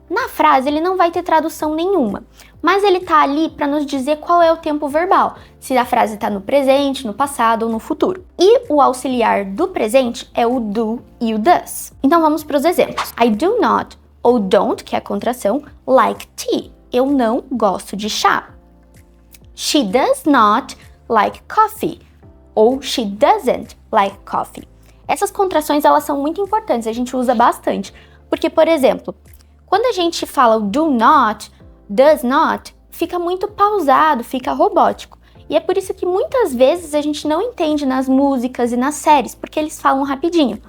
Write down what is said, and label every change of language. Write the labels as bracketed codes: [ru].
[pt] Na frase ele não vai ter tradução nenhuma, mas ele tá ali para nos dizer qual é o tempo verbal, se a frase está no presente, no passado ou no futuro. E o auxiliar do presente é o do e o does. Então vamos para os exemplos. [en] I do not [pt] ou don't, que é a contração, [en] like tea. [pt] Eu não gosto de chá. [en] She does not like coffee ou she doesn't like coffee. [pt] Essas contrações, elas são muito importantes, a gente usa bastante. Porque, por exemplo, quando a gente fala o do not, does not, fica muito pausado, fica robótico. E é por isso que muitas vezes a gente não entende nas músicas e nas séries, porque eles falam rapidinho.